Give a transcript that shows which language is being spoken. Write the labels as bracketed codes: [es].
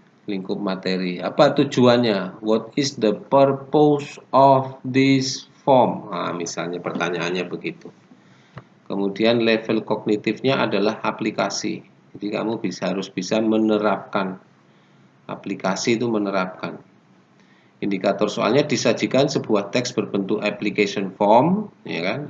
[id] Lingkup materi, apa tujuannya? [en] What is the purpose of this form? [id] Nah, misalnya pertanyaannya begitu. Kemudian level kognitifnya adalah aplikasi. Jadi kamu harus bisa menerapkan. Aplikasi itu menerapkan. Indikator soalnya disajikan sebuah teks berbentuk application form, ya kan?